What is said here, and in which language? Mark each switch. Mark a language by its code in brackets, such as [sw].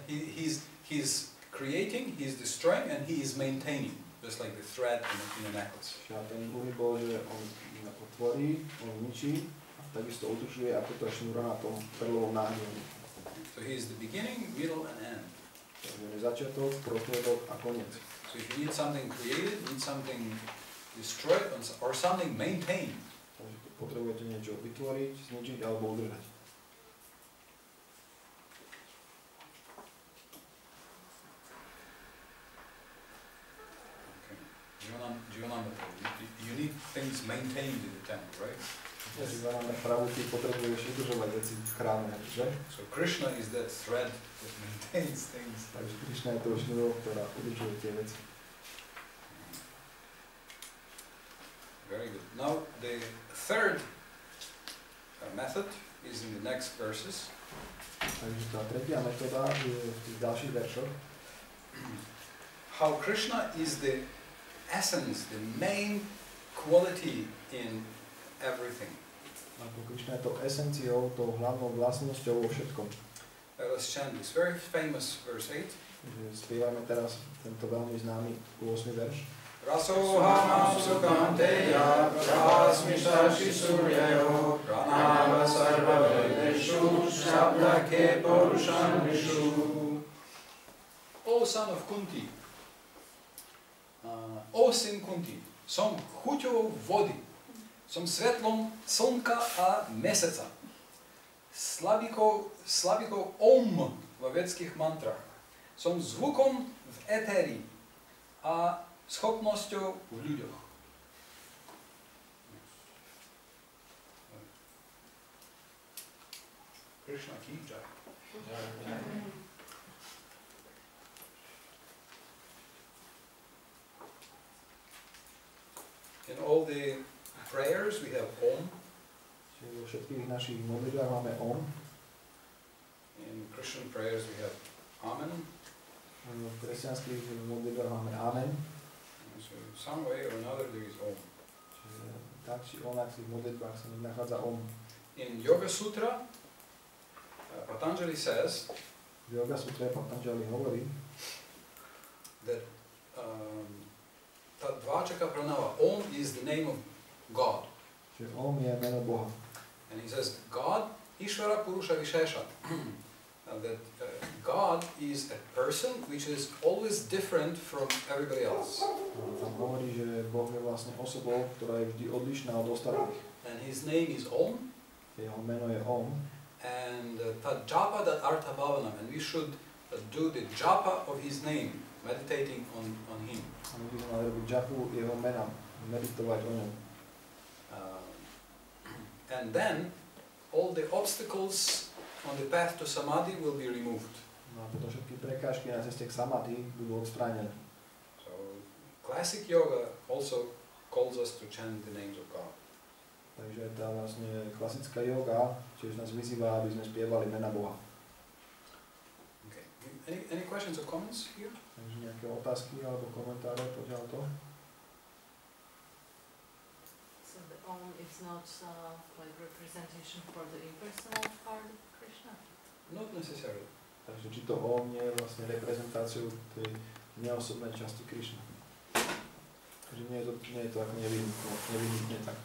[en] He's creating, he's destroying, and he is maintaining, just like the thread in a necklace. [sk] A ten druhý bol, že on tvorí, on ničí a takisto udržuje ako tá šnúra na tom perlovom náhrdelníku. [en] So he is the beginning, middle, and end. [sk] Takže je začiatok, prostriedok a koniec. [en] So if you need something created, need something destroyed, or something maintained, [sk] Takže potrebujete niečo vytvoriť, zničiť alebo udržať. [en] you need things maintained in the temple, right? [sk] Živáname Prabhu, ty potrebuješ udržovať veci v chráme, že? [en] So Krishna is that thread that maintains things. [sk] Takže Krišna je to šnúrou, ktorá udržuje tie veci. [en] Very good. Now the third method is in the next verses. [sk] Takže tá tretia metóda je v tých ďalších veršoch. [en] How Krishna is the essence, the main quality in everything. [sk] Ako Krišna je to esenciou, tou hlavnou vlastnosťou vo všetkom. [en] Let's chant this very famous verse 8. [sk] Spievajme teraz tento veľmi známy 8. verš. [sa] Rasoham sukam deya prasmishashi suryayo pranava sarva vedeshu shabdake Purushan vishu. [en] O son of Kunti, [sk] o syn Kunti, som chuťou vody, som svetlom slnka a meseca, slavikou Om vo vedských mantrách, som zvukom v éteri a schopnosťou v ľuďoch. [hi] Krishna ki jai. [en] In all the prayers we have Om. [sk] Čiže vo všetkých našich modlitbách máme Om. [en] In Christian prayers we have Amen. [sk] V kresťanských modlitbách máme Amen. [en] So some way or another there is Om. [sk] Čiže tak či onak v modlitbách sa nachádza Om. [en] In Yoga Sutra, Patanjali says [sk] V Yoga Sutre Patanjali hovorí, [en] that Tadvachaka Pranava, Om is the name of God. [sk] že Om je meno Boha. [en] And he says, God, [sa] Ishvara Purusha Vishesha. [en] That God is a person which is always different from everybody else. [sk] Tam hovorí, že Boh je vlastne osobou, ktorá je vždy odlišná od ostatných. [en] And his name is Om. [sk] Jeho meno je Om. [sa] And Tad Japa Tad Artha Bhavanam. [en] And we should do the japa of his name, meditating on him. [sk] A my by sme mali robiť japu jeho mena, meditovať o ňom. [en] And then all the obstacles on the path to samadhi will be removed. [sk] No a potom všetky prekážky na ceste k samadhi budú odstránené. [en] So classic yoga also calls us to chant the names of God. [sk] Takže tá vlastne klasická yoga tiež nás vyzýva, aby sme spievali mena Boha. [en] Okay. Any questions or comments here? [sk] Takže nejaké otázky alebo komentáre poďal to? [en] So the Om is not like representation for the impersonal part of Krishna? Not necessarily. [sk] Takže či to Om nie je vlastne reprezentáciou tej neosobnej časti Krišna. Takže nie je to ako nevyhnutne tak.